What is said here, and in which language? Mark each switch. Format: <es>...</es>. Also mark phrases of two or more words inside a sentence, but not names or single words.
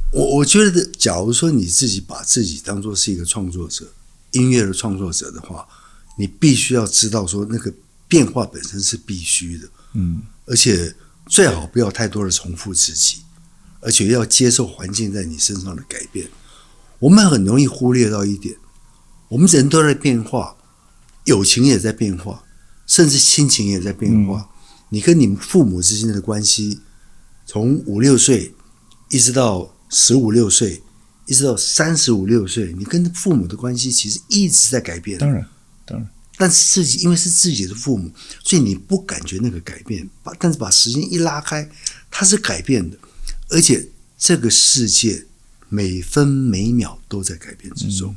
<zh>我覺得，假如說你自己把自己當作是一個創作者，音樂的創作者的話，你必須要知道說那個變化本身是必須的，而且最好不要太多的重複自己，而且要接受環境在你身上的改變。我們很容易忽略到一點，我們人都在變化，友情也在变化，甚至親情也在变化。你跟你們父母之間的關係，從5、6歲一直到15、16歲，一直到35、36歲，你跟父母的關係其實一直在改變。當然。但是因為是自己的父母，所以你不感覺那個改變。但是把時間一拉開，它是改变的，而且這個世界每分每秒都在改變之中。</zh>